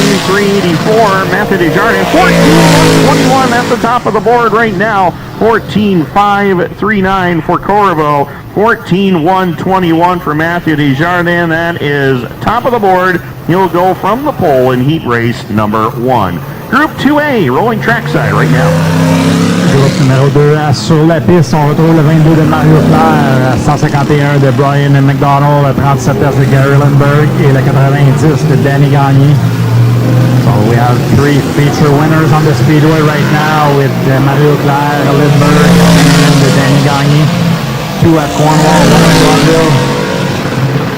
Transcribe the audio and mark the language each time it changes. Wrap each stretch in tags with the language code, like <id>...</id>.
<en>14.384, Matthew Desjardins. 14.121 at the top of the board right now. 14.539 for Corvo. 14.121 for Matthew Desjardins. That is top of the board. He'll go from the pole in heat race number 1. Group 2A, rolling trackside right now.</en> <fr>Groupe numéro 2 sur la piste, on retrouve le 22 de Mario Claire, 151 de Brian McDonald, le 37 de Gary Lindbergh et le 90 de Danny Gagné.</fr> <en>So we have 3 feature winners on the speedway right now with Mario Claire, Lindbergh, and Danny Gagné. 2 at Cornwall, 1 at Brockville.</en>